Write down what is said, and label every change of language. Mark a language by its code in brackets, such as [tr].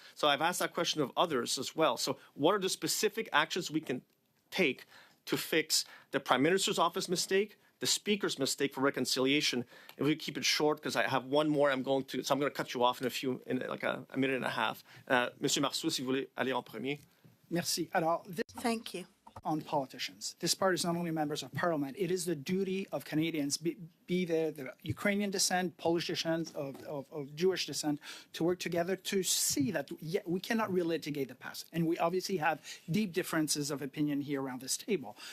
[en] So I've asked that question of others as well. So what are the specific actions we can take to fix the Prime Minister's office mistake, the Speaker's mistake for reconciliation? If we keep it short, because I have one more, I'm going to cut you off in like a minute and a half. [fr] Monsieur Marceau, si vous voulez aller en premier. Merci. Alors, [en] Thank you. on politicians. This part is not only members of parliament, it is the duty of Canadians, be they the Ukrainian descent, Polish descent, of Jewish descent, to work together to see that we cannot relitigate the past. And we obviously have deep differences of opinion here around this table.